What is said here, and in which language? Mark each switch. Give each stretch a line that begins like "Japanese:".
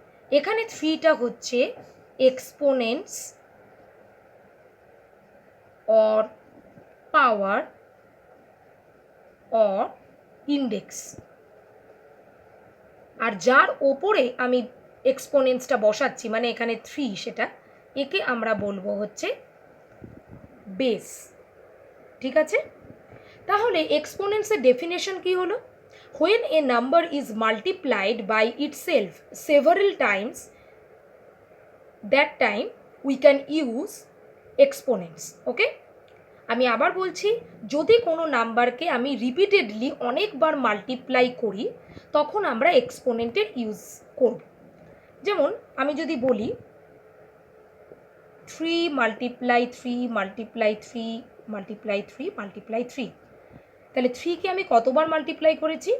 Bangla: এখানে 3টা হচ্ছে exponents or power or index, আর যার ওপরে আমি এক্সপোনেন্টসটা বসাচ্ছি মানে এখানে 3, সেটা একে আমরা বলবো হচ্ছে বেস, ঠিক আছে? তাহলে এক্সপোনেন্টসের ডেফিনেশন কি হলো?
English: when a number is multiplied by itself several times, that time we can use exponents, okay?
Bangla: আমি আবার বলছি, যদি কোনো নাম্বারকে আমি রিপিটেডলি অনেকবার মাল্টিপ্লাই করি তখন আমরা এক্সপোনেন্টের ইউজ করব। যেমন আমি যদি বলি 3 × 3 × 3 × 3 × 3, তাহলে 3কে আমি কতবার মাল্টিপ্লাই করেছি?